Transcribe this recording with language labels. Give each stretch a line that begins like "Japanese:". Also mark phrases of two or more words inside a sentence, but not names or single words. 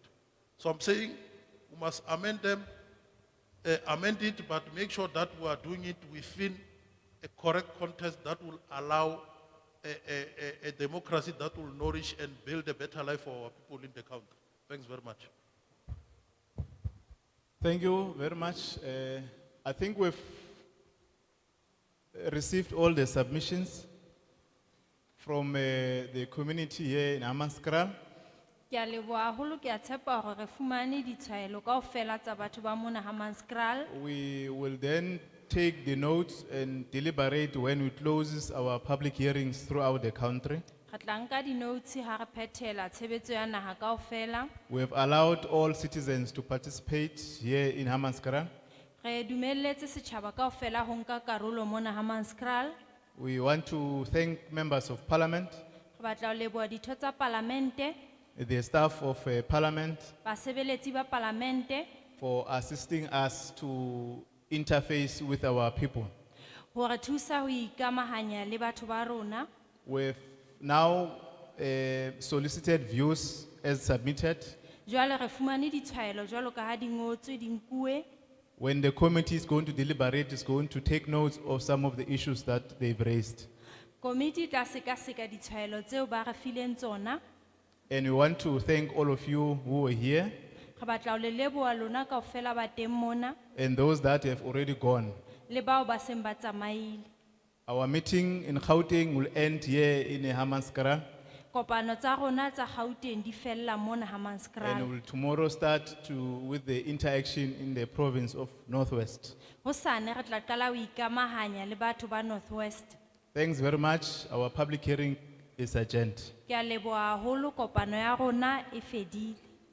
English: So I'm saying we must amend them, amend it, but make sure that we are doing it within a correct context that will allow a democracy that will nourish and build a better life for our people in the country. Thanks very much. Thank you very much. I think we've received all the submissions from the community here in Hammanskral.
Southern Sotho: Ke a leboha haholo, ke a tshepa hore re fumane ditshwaelo kaofela tsa batho ba mona Hammanskral.
English: We will then take the notes and deliberate when we close our public hearings throughout the country.
Southern Sotho: Re tla nka di-notes ha re phethela tshebetso ya naha kaofela.
English: We have allowed all citizens to participate here in Hammanskral.
Southern Sotho: Re dumelletse setjhaba kaofela ho nka karolo mona Hammanskral.
English: We want to thank members of parliament,
Southern Sotho: Re batla ho leboha ditho tsa palamente,
English: the staff of parliament,
Southern Sotho: basebeletsi ba palamente,
English: for assisting us to interface with our people.
Southern Sotho: ho re thusa ho ikamahanya le batho ba rona.
English: We've now solicited views as submitted.
Southern Sotho: Jwale re fumane ditshwaelo jwalo ka ha di ngotswe di nkuwe.
English: When the committee is going to deliberate, it's going to take notes of some of the issues that they've raised.
Southern Sotho: Committee tla sekaseka ditshwaelo tseo ba re fileng tsona.
English: And we want to thank all of you who were here
Southern Sotho: Re batla ho le leboha lona kaofela ba teng mona
English: and those that have already gone.
Southern Sotho: le bao ba seng ba tsamaile.
English: Our meeting in Gauteng will end here in Hammanskral,
Southern Sotho: Kopano tsa rona tsa Gauteng di fella mona
English: and Hammanskral. will tomorrow start with the interaction in the province of Northwest.
Southern Sotho: Hosane re tla qala ho ikamahanya le batho ba Northwest.
English: Thanks very much. Our public hearing is adjourned.
Southern Sotho: Ke a leboha haholo, kopano ya rona e fedile.